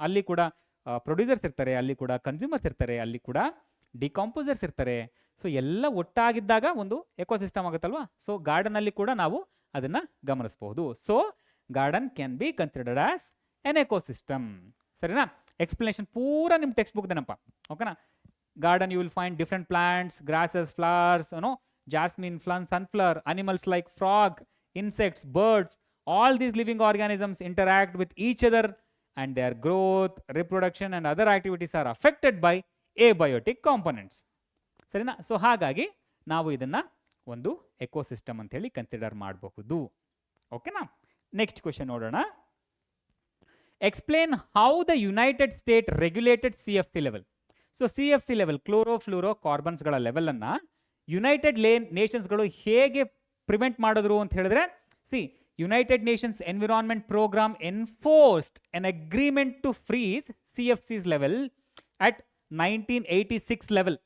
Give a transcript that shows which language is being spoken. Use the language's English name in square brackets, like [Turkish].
[Kannada] ಅಲ್ಲಿ ಕೂಡ ಪ್ರೊಡ್ಯೂಸರ್ಸ್ ಇರ್ತಾರೆ, ಅಲ್ಲಿ ಕೂಡ ಕನ್ಸ್ಯೂಮರ್ಸ್ ಇರ್ತಾರೆ, ಅಲ್ಲಿ ಕೂಡ ಡಿಕಾಂಪೋಸರ್ಸ್ ಇರ್ತಾರೆ. ಸೊ ಎಲ್ಲ ಒಟ್ಟಾಗಿದ್ದಾಗ ಒಂದು ಎಕೋಸಿಸ್ಟಮ್ ಆಗುತ್ತಲ್ವಾ? ಸೊ ಗಾರ್ಡನಲ್ಲಿ ಕೂಡ ನಾವು ಅದನ್ನು ಗಮನಿಸಬಹುದು. [English] So garden can be considered as an ecosystem. ಸರಿನಾ? [Kannada] ಎಕ್ಸ್ಪ್ಲನೇಷನ್ ಪೂರ ನಿಮ್ಮ ಟೆಕ್ಸ್ಟ್ ಬುಕ್ದೇನಪ್ಪ. ಓಕೆನಾ? [English] Garden you will find different plants, grasses, flowers, jasmine, sunflower, animals like frog, insects, birds, all these living organisms interact with each other and their growth, reproduction and other activities are affected by abiotic components. [Kannada] ಸರಿನಾ? So ಹಾಗಾಗಿ ನಾವು ಇದನ್ನು ಒಂದು ecosystem ಅಂತ ಹೇಳಿ consider ಮಾಡಬಹುದು. ಓಕೆನಾ? Next question ನೋಡೋಣ. [English] Explain how the United State regulated CFC level. [Kannada] So CFC level, chloro fluoro ಕಾರ್ಬನ್ಸ್ಗಳ ಲೆವೆಲನ್ನು United ನೇಷನ್ಸ್ಗಳು ಹೇಗೆ ಪ್ರಿವೆಂಟ್ ಮಾಡಿದ್ರು ಅಂತ ಹೇಳಿದ್ರೆ, [English] United Nations Environment Programme enforced an agreement to freeze CFC's level at 1986 level.